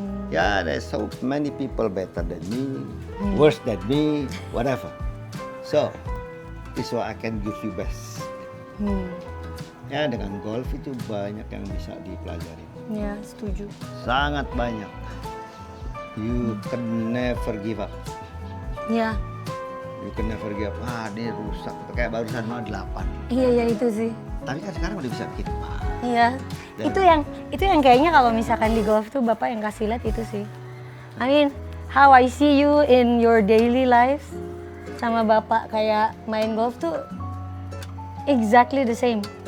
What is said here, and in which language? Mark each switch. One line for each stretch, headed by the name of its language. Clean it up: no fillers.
English: Ya, there's so many people better than me, worse than me, whatever. So, this is what I can give you best.
Indonesian: Ya, dengan golf itu banyak yang bisa dipelajari. Ya, setuju. Sangat banyak.
English: You can never give up.
Indonesian: Ya.
English: You can never give up.
Indonesian: Ini rusak. Kayak barusan mau 8. Iya itu sih. Tapi kan sekarang udah bisa bikin 4. Iya. Itu yang kayaknya kalau misalkan di golf tuh bapak yang kasih lihat itu sih.
English: I mean, how I see you in your daily life
Indonesian: sama bapak kayak main golf tuh
English: exactly the same.